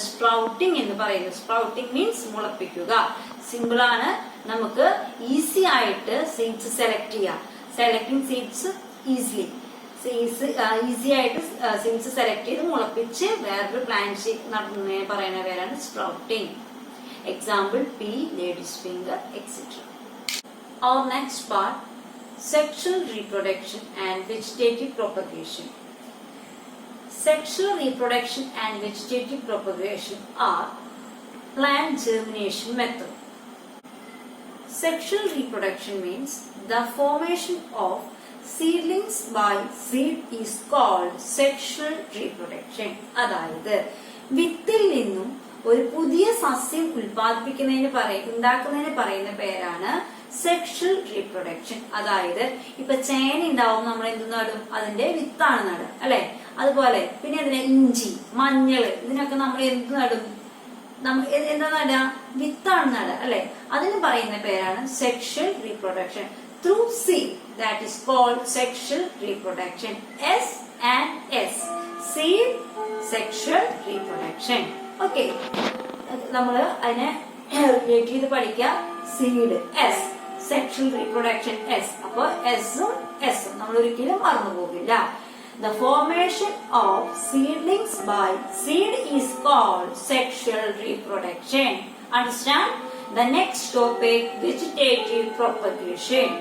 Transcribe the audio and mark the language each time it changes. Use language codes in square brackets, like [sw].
[ml] Sprouting എന്ന് പറയുന്നത്. Sprouting means മുളപ്പിക്കുക. Simple ആണ്, നമുക്ക് ഈസി ആയിട്ട് സീഡ്സ് സെലക്ട് ചെയ്യാം. സെലക്ടിങ് സീഡ്സ് ഈസിലി ഈസി ആയിട്ട് സീഡ്സ് സെലക്ട് ചെയ്ത് മുളപ്പിച്ച് വേറൊരു പ്ലാന്റ് നടുന്നതിനെ പറയുന്ന പേരാണ് sprouting. [en] Example pea, lady's finger, etc. Our next part, sexual reproduction and vegetative propagation. Sexual reproduction and vegetative propagation are plant germination method. Sexual reproduction means the formation of seedlings by seed is called sexual reproduction. [ml] അതായത് വിത്തിൽ നിന്നും ഒരു പുതിയ സസ്യം ഉണ്ടാക്കുന്നതിന് പറയുന്ന പേരാണ് sexual reproduction. അതായത് ഇപ്പൊ ചേന ഉണ്ടാവും, നമ്മൾ എന്ത് നടും? അതിന്റെ വിത്താണ് നടുക, അല്ലെ? അതുപോലെ പിന്നെ അതിനെ ഇഞ്ചി, മഞ്ഞള്, ഇതിനൊക്കെ നമ്മൾ എന്ത് നടും? എന്താ നടുക? വിത്താണ് നടുക, അല്ലെ? അതിന് പറയുന്ന പേരാണ് sexual reproduction [en] Through seed. That is called sexual reproduction. S and S, seed, sexual reproduction. [ml] Okay, നമ്മള് അതിനെ റിലേറ്റ് ചെയ്ത് പഠിക്കുക. Seed S, sexual reproduction S. അപ്പൊ എസും എസും നമ്മൾ ഒരിക്കലും മറന്നു പോകില്ല. [en] The formation of seedlings by seed is called sexual reproduction. Understand? The next topic, vegetative propagation.